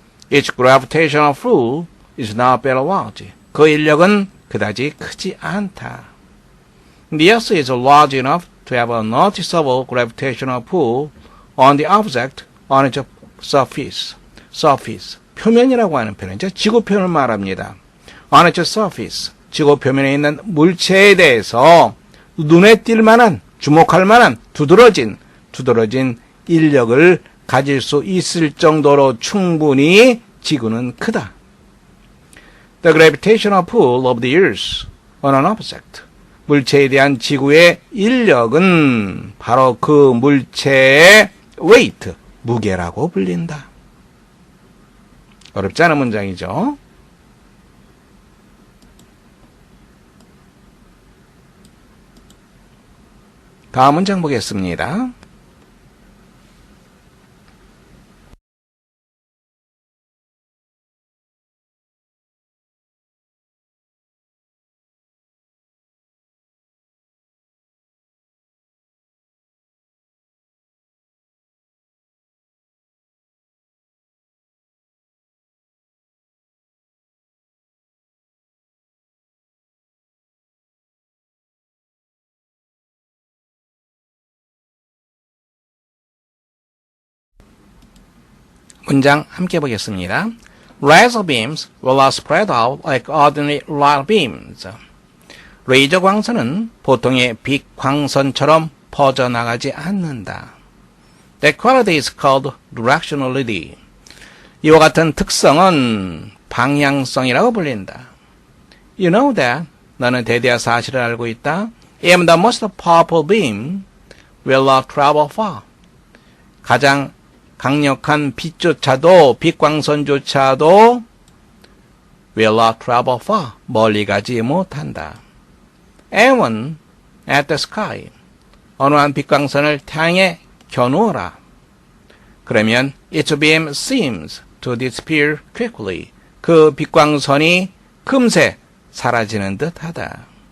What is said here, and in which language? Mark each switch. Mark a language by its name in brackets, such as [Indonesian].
[English] Its gravitational pull is not very large. [Korean] 그 인력은 그다지 크지 않다. [English] The Earth is large enough to have a noticeable gravitational pull on the object on its surface. [Korean] surface, 표면이라고 하는 표현이죠. 지구 표현을 말합니다. [English] On its surface, [Korean] 지구 표면에 있는 물체에 대해서 눈에 띌 만한, 주목할 만한 두드러진 인력을 가질 수 있을 정도로 충분히 지구는 크다. [English] The gravitational pull of the Earth on an object. [Korean] 물체에 대한 지구의 인력은 바로 그 물체의 weight, 무게라고 불린다. 어렵지 않은 문장이죠. 다음 문장 보겠습니다. 문장 함께 보겠습니다. [English] Laser beams will not spread out like ordinary light beams. [Korean] 레이저 광선은 보통의 빛 광선처럼 퍼져나가지 않는다. [English] That quality is called directionality. [Korean] 이와 같은 특성은 방향성이라고 불린다. [English] You know that. [Korean] 너는 대대한 사실을 알고 있다. [English] Even the most powerful beam will not travel far. [Korean] 가장 강력한 빛조차도, 빛광선조차도 [English] will not travel far. [Korean] 멀리 가지 못한다. [English] Aim at the sky. [Korean] 어느 한 빛광선을 태양에 겨누어라. [English] 그러면 its beam seems to disappear quickly. [Korean] 그 빛광선이 금세 사라지는 듯하다.